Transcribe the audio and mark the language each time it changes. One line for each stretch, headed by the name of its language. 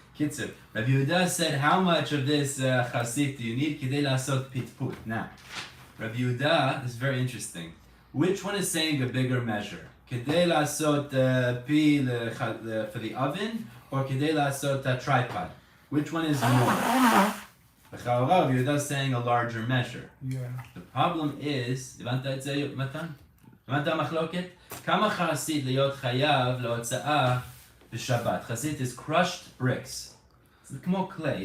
English: Kitzer, Rabbi Yehuda said, how much of this chasit do you need
Hebrew: כדי לעשות פטפוט?
English: Now, Rabbi Yehuda is very interesting. Which one is saying a bigger measure?
Hebrew: Kedei lasot pi
English: for the oven, or kedei lasot a tripod? Which one is more? Rabbi Yehuda is saying a larger measure. Yeah. The problem is,
Hebrew: הבנת את זה, מתן? הבנת המחלוקת? כמה חסית להיות חייב להוצאה בשבת?
English: חסית is crushed bricks. It's כמו clay.